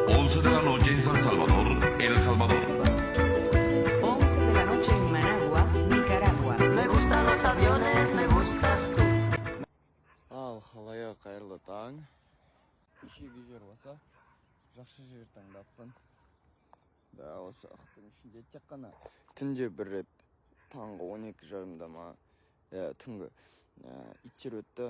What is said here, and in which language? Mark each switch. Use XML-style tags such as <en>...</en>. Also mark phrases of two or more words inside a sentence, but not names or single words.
<es>noche en San Salvador, El Salvador. 11 de la noche en Managua, Nicaragua. Me gustan los aviones, me gustas tú.</es> <kk>Ал халайық қайырлы таң. Кешегі жер болса, жақсы жер таңдаппын. Да, осы уақыттың ішінде тек қана түнде бір рет таңғы 12:30-да ма, түнгі иттер өтті.</kk>